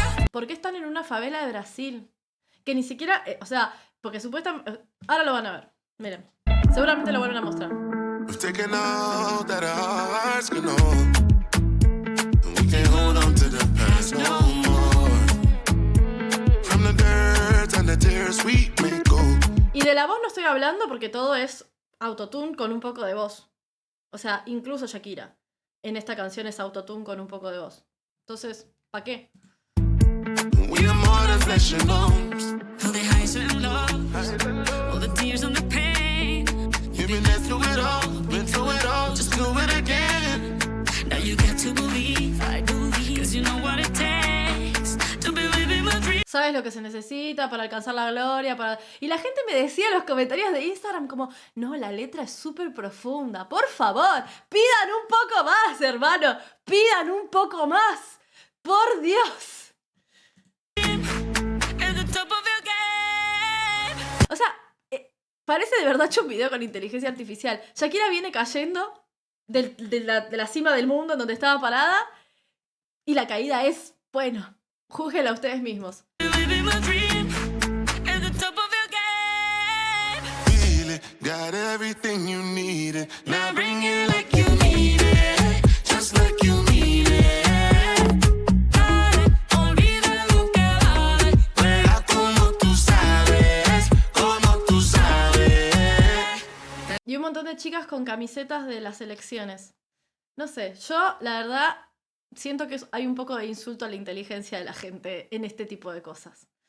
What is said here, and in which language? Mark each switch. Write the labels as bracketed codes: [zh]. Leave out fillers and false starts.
[es] ¿Por qué están en una favela de Brasil? Que ni siquiera, o sea, porque supuestamente, ahora lo van a ver, miren, seguramente lo vuelven a mostrar. [en] We've taken all that our hearts can hold, and we can't hold on to the past no more. From the dirt and the tears we may go. [es] Y de la voz no estoy hablando porque todo es autotune con un poco de voz. O sea, incluso Shakira en esta canción es autotune con un poco de voz. Entonces, ¿para qué? [en] We are more than flesh and bones. All the highs and lows, all the tears and the pain. You've been there through it all, been through it all, just do it again. Now you got to believe, I believe, 'cause you know what it takes to believe in my dream. [es] ¿Sabes lo que se necesita para alcanzar la gloria? Y la gente me decía en los comentarios de Instagram como, no, la letra es súper profunda. Por favor, pidan un poco más, hermano. Pidan un poco más. Por Dios. [en] At the top of your game. [es] O sea, parece de verdad hecho un video con inteligencia artificial. Shakira viene cayendo de la cima del mundo en donde estaba parada y la caída es, bueno, júzguenla ustedes mismos. [en] Believe in my dream. At the top of your game. Feel it, got everything you needed. Now bring it like you need it, just like you need it. [es] Dale, olvida lo que vale. Juega como tú sabes, como tú sabes. Y un montón de chicas con camisetas de las elecciones. No sé, yo la verdad siento que hay un poco de insulto a la inteligencia de la gente en este tipo de cosas.